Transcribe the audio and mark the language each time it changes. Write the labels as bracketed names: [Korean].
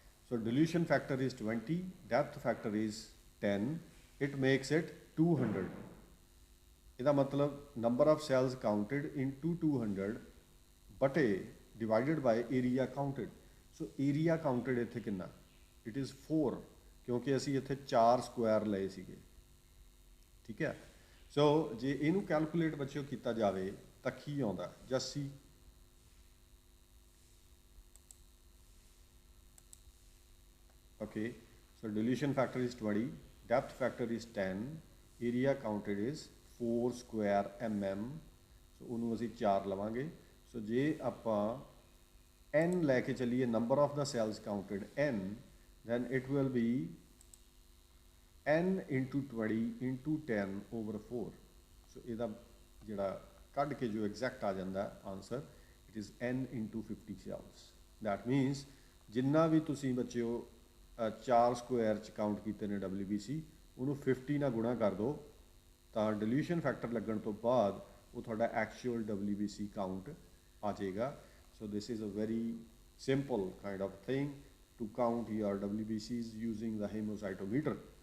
[English] So dilution factor is 20, depth factor is 10. It makes it 200, [Punjabi] ਇਹਦਾ ਮਤਲਬ [English] Number of cells counted into 200 ਬਟੇ divided by area counted. [Punjabi] So area counted ਇੱਥੇ ਕਿੰਨਾ, [English] it is 4, [Punjabi] ਕਿਉਂਕਿ ਅਸੀਂ ਇੱਥੇ 4 Square ਲਏ ਸੀਗੇ। ਠੀਕ ਹੈ, ਸੋ ਜੇ ਇਹਨੂੰ ਕੈਲਕੂਲੇਟ ਬੱਚਿਓ ਕੀਤਾ ਜਾਵੇ ਤਾਂ ਕੀ ਆਉਂਦਾ, [English] Just ਸੀ। Okay, so dilution factor is 20, depth factor is 10, area counted is 4 square mm, so [Punjabi] ਉਹਨੂੰ ਅਸੀਂ 4 ਲਵਾਂਗੇ। ਸੋ ਜੇ ਆਪਾਂ n ਲੈ ਕੇ ਚੱਲੀਏ, [English] number of the cells counted n, then it will be n into 20 into 10 over 4। [Punjabi] ਸੋ ਇਹਦਾ ਜਿਹੜਾ ਕੱਢ ਕੇ ਜੋ ਐਗਜ਼ੈਕਟ ਆ ਜਾਂਦਾ answer, [English] it is n into 50 cells। that means [Punjabi] ਜਿੰਨਾ ਵੀ ਤੁਸੀਂ ਬੱਚਿਓ 4 ਸਕੁਆਇਰ 'ਚ ਕਾਊਂਟ ਕੀਤੇ ਨੇ WBC, ਉਹਨੂੰ 50 ਨਾਲ ਗੁਣਾ ਕਰ ਦਿਓ ਤਾਂ ਡਿਲੂਸ਼ਨ ਫੈਕਟਰ ਲੱਗਣ ਤੋਂ ਬਾਅਦ ਉਹ ਤੁਹਾਡਾ ਐਕਚੁਅਲ WBC ਕਾਊਂਟ ਆ ਜਾਏਗਾ। [English] So this is a very simple kind of thing to count your WBCs using the hemocytometer।